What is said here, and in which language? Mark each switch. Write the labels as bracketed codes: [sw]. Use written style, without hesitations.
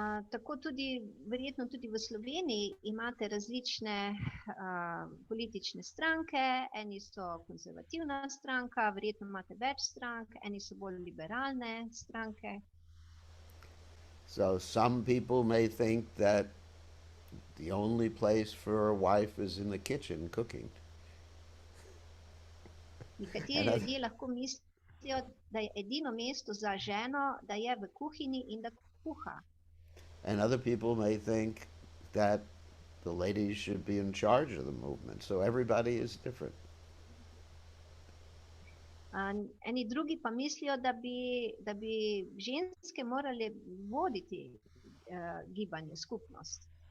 [sl] Tako tudi, verjetno tudi v Sloveniji imate različne politične stranke, eni so konzervativna stranka, verjetno imate več strank, eni so bolj liberalne stranke. [en] So some people may think that the only place for a wife is in the kitchen cooking. [sl] Nekateri ljudje lahko mislijo, da je edino mesto za ženo, da je v kuhinji in da kuha. [en] And other people may think that the ladies should be in charge of the movement. So everybody is different. [sl] Eni drugi pa mislijo, da bi ženske morale voditi gibanje, skupnost.